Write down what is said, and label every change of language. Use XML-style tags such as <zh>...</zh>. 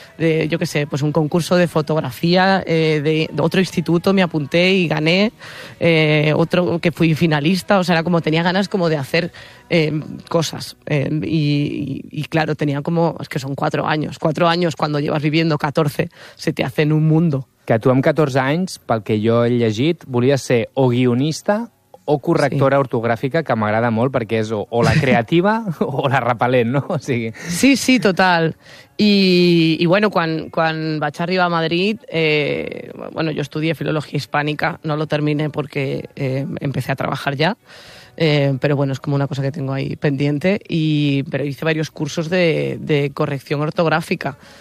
<es>De, yo qué sé, pues un concurso de fotografía de otro instituto, me apunté y gané. Otro que fui finalista. O sea, era como tenía ganas como de hacer cosas. Y claro, tenía como... Es que son 4 años. 4 años cuando llevas viviendo 14, se te hacen un mundo.</es> <ca>Que tu amb 14 anys, pel que jo he llegit, volies ser o guionista o correctora ortogràfica, que m'agrada molt perquè és o la creativa o la repel·lent, no? O sigui... Sí, sí, total. I bueno, quan vaig arribar a Madrid, bueno, jo</ca> <es>estudié filologia hispànica, no lo terminé porque empecé a trabajar ya, pero bueno, es como una cosa que tengo ahí pendiente, pero hice varios cursos de corrección ortogràfica.</es>